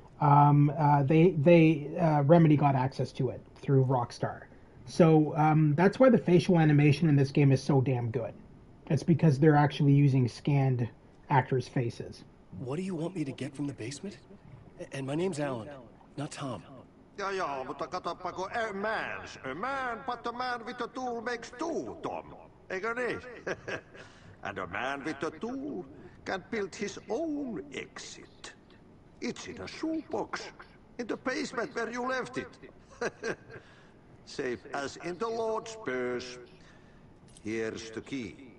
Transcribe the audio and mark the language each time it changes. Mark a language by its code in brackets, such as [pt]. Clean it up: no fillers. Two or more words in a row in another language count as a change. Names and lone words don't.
[en] Remedy got access to it through Rockstar. So that's why the facial animation in this game is so damn good. It's because they're actually using scanned actors' faces. What do you want me to get from the basement? And my name's Alan, not Tom. [fi] Ja, mutta katoppa kun [en] a man, but a man with a tool makes two, Tom. [fi] Eikö niin? [en] And a man with a tool can build his own exit. It's in a shoebox, in the basement where you left it. Safe as in the Lord's purse. Here's the key.